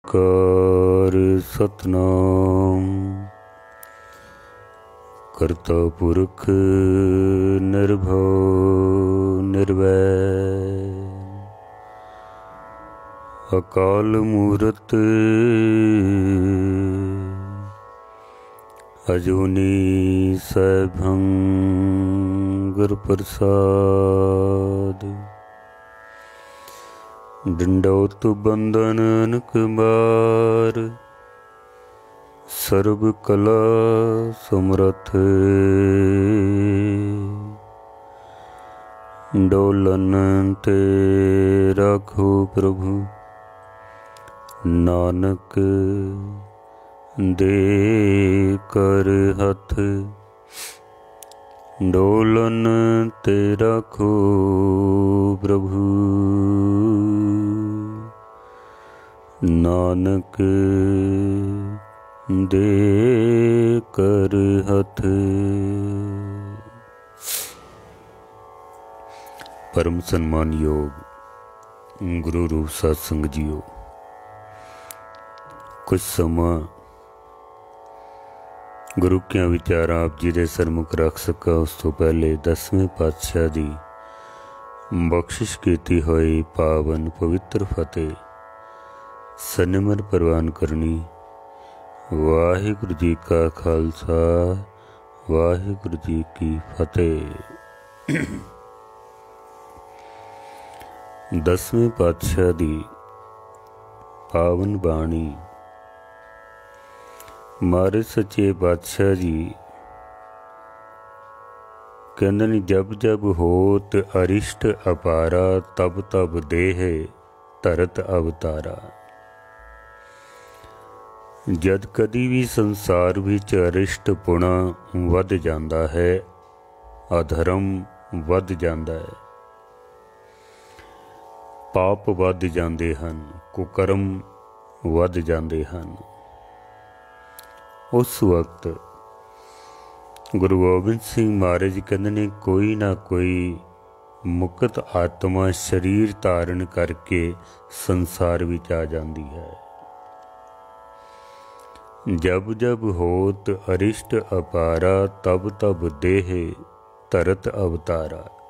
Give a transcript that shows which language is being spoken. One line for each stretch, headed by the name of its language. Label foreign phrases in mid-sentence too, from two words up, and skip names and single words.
Punjabi: ਓਅੰਕਾਰ ਸਤਿਨਾਮ ਕਰਤਾ ਪੁਰਖ ਨਿਰਭਉ ਨਿਰਵੈਰ ਅਕਾਲ ਮੂਰਤਿ ਅਜੂਨੀ ਸੈਭੰ ਗੁਰ ਪ੍ਰਸਾਦਿ ਡੰਡਉਤਿ ਬੰਦਨ ਅਨਿਕ ਬਾਰ ਸਰਬ ਕਲਾ ਸਮਰਥ ਡੋਲਨ ਤੇ ਰਾਖਹੁ ਪ੍ਰਭੂ ਨਾਨਕ ਦੇ ਕਰਿ ਹਥ ਡੋਲਨ ਤੇ ਰਾਖਹੁ ਪ੍ਰਭੂ ਨਾਨਕ ਦੇ ਕਰਿ ਹਥ। ਪਰਮ ਸਨਮਾਨ ਯੋਗ ਗੁਰੂ ਰੂਪ ਸਤਿਸੰਗ ਜੀਓ, ਕੁਝ ਸਮਾਂ ਗੁਰੂ ਕੇ ਵਿਚਾਰ ਆਪ ਜੀ ਦੇ ਸਨਮੁਖ ਰੱਖ ਸਕਾਂ। ਉਸ ਤੋਂ ਪਹਿਲੇ 10ਵੇਂ ਪਾਤਸ਼ਾਹ ਦੀ ਬਖਸ਼ਿਸ਼ ਕੀਤੀ ਹੋਈ ਪਾਵਨ ਪਵਿੱਤਰ ਫਤਿਹ ਸਨਿਮਰ ਪ੍ਰਵਾਨ ਕਰਨੀ। ਵਾਹਿਗੁਰੂ ਜੀ ਕਾ ਖਾਲਸਾ ਵਾਹਿਗੁਰੂ ਜੀ ਕੀ ਫਤਿਹ। 10ਵੇਂ ਪਾਤਸ਼ਾਹ ਦੀ ਪਾਵਨ ਬਾਣੀ ਸਾਡੇ ਸੱਚੇ ਬਾਦਸ਼ਾਹ ਜੀ ਕਹਿੰਦੇ ਨੇ, ਜਬ ਜਬ ਹੋਤ ਅਰਿਸਟ ਅਪਾਰਾ ਤਬ ਤਬ ਦੇਹ ਧਰਤ ਅਵਤਾਰਾ। ਜਦ ਕਦੀ ਵੀ ਸੰਸਾਰ ਵਿੱਚ ਅਰਿਸ਼ਟ ਪੁਣਾ ਵਧ ਜਾਂਦਾ ਹੈ, ਅਧਰਮ ਵਧ ਜਾਂਦਾ ਹੈ, ਪਾਪ ਵਧ ਜਾਂਦੇ ਹਨ, ਕੁਕਰਮ ਵਧ ਜਾਂਦੇ ਹਨ। ਉਸ ਵਕਤ ਗੁਰੂ ਗੋਬਿੰਦ ਸਿੰਘ ਮਹਾਰਾਜ ਕਹਿੰਦੇ ਨੇ, ਕੋਈ ਨਾ ਕੋਈ ਮੁਕਤ ਆਤਮਾ ਸਰੀਰ ਧਾਰਨ ਕਰਕੇ ਸੰਸਾਰ ਵਿੱਚ ਆ ਜਾਂਦੀ ਹੈ। ਜਬ ਜਬ ਹੋਤ ਅਰਿਸਟ ਅਪਾਰਾ ਤਬ ਤਬ ਦੇਹ ਧਰਤ ਅਵਤਾਰਾ।